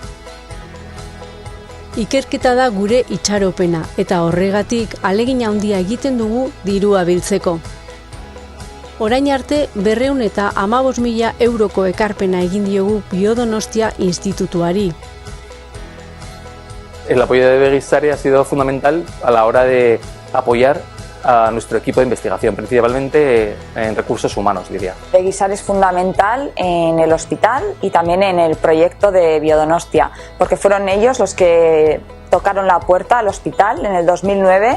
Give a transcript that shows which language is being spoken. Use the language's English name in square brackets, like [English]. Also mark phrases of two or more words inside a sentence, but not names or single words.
[Basque] Ikerketa da gure itxaropena eta horregatik ahalegin handia egiten dugu dirua biltzeko. Orain arte 215.000 euroko ekarpena egin diogu Biodonostia Institutuari. [Spanish] El apoyo de Begizare ha sido fundamental a la hora de apoyar a nuestro equipo de investigación, principalmente en recursos humanos, diría. Begizare es fundamental en el hospital y también en el proyecto de Biodonostia, porque fueron ellos los que tocaron la puerta al hospital en el 2009.